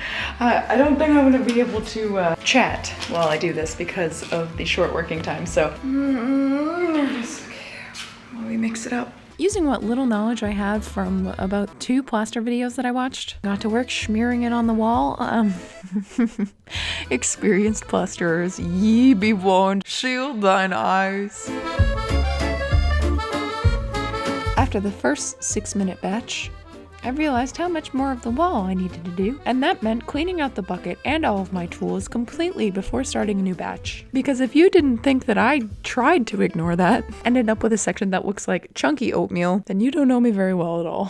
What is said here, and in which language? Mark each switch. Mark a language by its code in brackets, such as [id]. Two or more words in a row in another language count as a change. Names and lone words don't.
[en] I don't think I'm gonna be able to chat while I do this because of the short working time. So, nervous. Okay, while we mix it up. Using what little knowledge I have from about 2 plaster videos that I watched, got to work smearing it on the wall. Experienced plasterers, ye be warned, shield thine eyes. After the first 6-minute batch, I realized how much more of the wall I needed to do, and that meant cleaning out the bucket and all of my tools completely before starting a new batch. Because if you didn't think that I tried to ignore that, ended up with a section that looks like chunky oatmeal, then you don't know me very well at all.